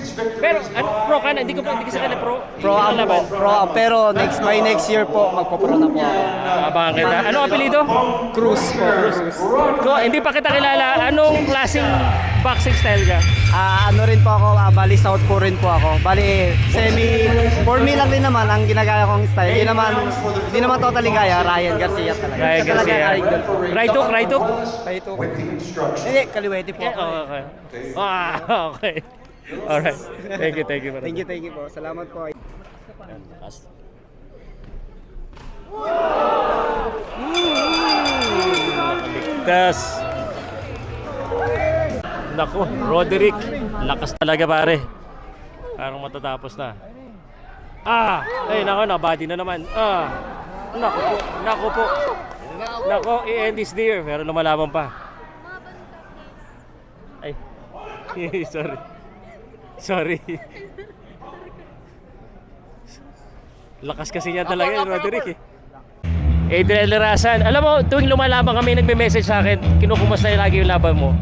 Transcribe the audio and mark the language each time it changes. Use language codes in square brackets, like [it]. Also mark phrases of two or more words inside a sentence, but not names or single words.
[tl] Pero pro ka na, hindi kasi ka na pro. Pero by next year po, magpo-pro na po ako. Abangan kita. Anong apelido? Cruz po. Hindi pa kita kilala. Anong klaseng boxing style ka? Ano rin po ako, bali South po rin po ako. Bali [en] for me [tl] lang din naman ang ginagaya kong style. Hindi naman totally kaya, Ryan Garcia talaga. [en] Ryan Garcia. Right hook? [tl] Hindi, kaliwete po. [en] Okay. Okay. Alright. Thank you. Thank you [tl] po. Salamat po. Nakaligtas. Naku, Roderick. Lakas talaga pare. Parang matatapos na. Nabody na naman. Naku po. [en] I-end this year. [tl] Pero lumalaban pa. Ay. Sorry. Lakas kasi niya talaga yung Roderick Adrian Lerasan. Alam mo, tuwing lumalaban kami, nagme-message sa akin, kinukumusta lagi yung laban mo.